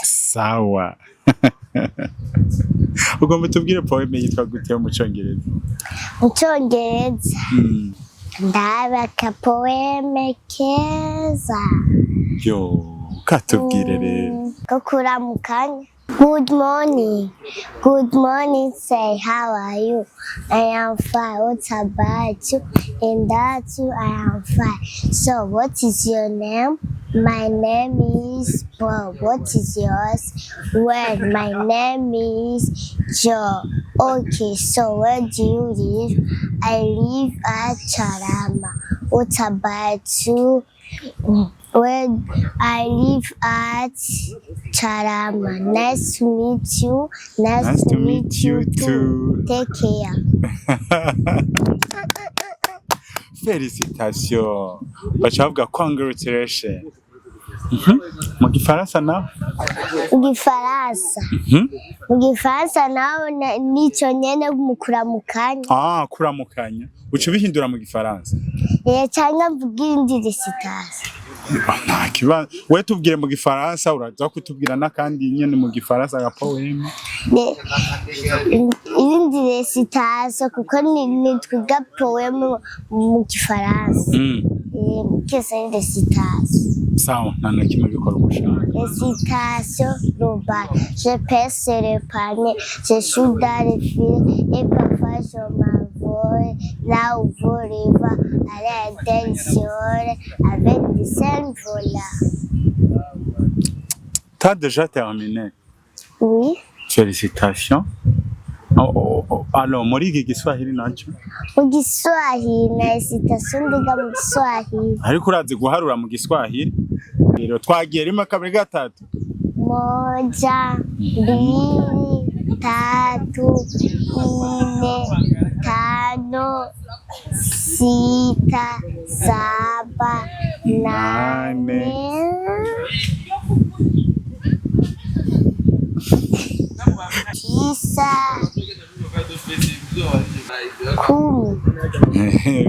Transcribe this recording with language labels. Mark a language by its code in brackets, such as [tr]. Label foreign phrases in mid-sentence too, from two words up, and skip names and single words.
[rn] Sawa. Ugomba tubwire poeme yitwa gute yo mu cyongereza? Mu cyongereza. Ndaba ka poeme keza. Yo, katubwire rero. Ko kuramukanya. [en] Good morning, say how are you? I am fine, what about you? And that you, I am fine. So what is your name? My name is Paul. What is yours? Well, my name is Joe. Okay, so where do you live? I live at Charama. What about you? Well, I live at Charama. Nice to meet you. Nice to meet you too. Take care. [fr] Félicitations. [rn] Bachavuga congratulations. Mu gifaransa naho? Mu gifaransa. Mu gifaransa naho nico nyene mu kuramukanya. Kuramukanya. Uca ubihindura mu gifaransa? Cyangwa mvuga indi recitation. Nta kibazo. We tubwire mu gifaransa uraza kutubwira n'akandi nyene mu gifaransa ga poème. Indi recitation kuko nitwiga poème mu gifaransa. [fr] Qu'est-ce une recitation? [rn] Sawa, nta na kimwe bikora ugushaka. [fr] Recitation globale. Je pèse le panier, je joue dans le fil et parfois je m'envole là où vole les vents à l'intérieur avec des cerfs-volants. T'as déjà terminé? Oui. Félicitations. Alors, [rn] muri iki Giswahili naco? Mu Giswahili na recitation ndiga mu Giswahili. Ariko urazi guharura mu Giswahili? Rero twagiye rimwe kabiri gatatu. 1, 2, 3, 4, 5, 6, 7, 8,